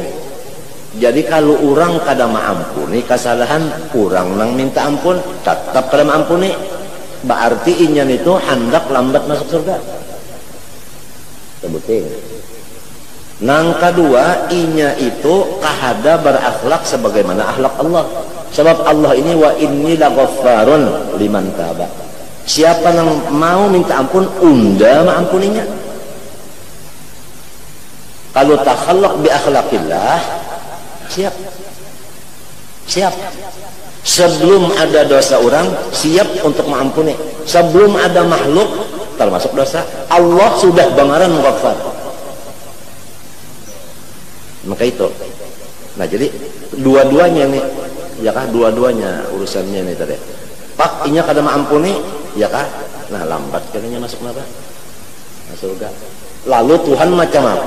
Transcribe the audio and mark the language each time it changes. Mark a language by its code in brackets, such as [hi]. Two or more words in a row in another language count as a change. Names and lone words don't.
[bjn] Jadi kalau orang kada maampuni kesalahan orang nang minta ampun tetap kada maampuni, berarti inyan itu hendak lambat masuk surga. Sebutin. Nang kedua, inya itu kahada berakhlak sebagaimana akhlak Allah. [ar] Sebab Allah ini وإني لغفار لمن تاب. [bjn] Siapa yang mau minta ampun, unda maampuninya. Kalau [ar] تخلق بأخلاق الله, [bjn] siap. Siap. Sebelum ada dosa orang, siap untuk mengampuni. Sebelum ada makhluk termasuk dosa, Allah sudah bangaran mengghafar. Maka itu. Nah, jadi dua-duanya nih, ya kah, dua-duanya urusannya nih tadi. Pak, inya kada maampuni, ya kah? Nah, lambat katanya masuk neraka. Masuk surga. Lalu Tuhan macam apa?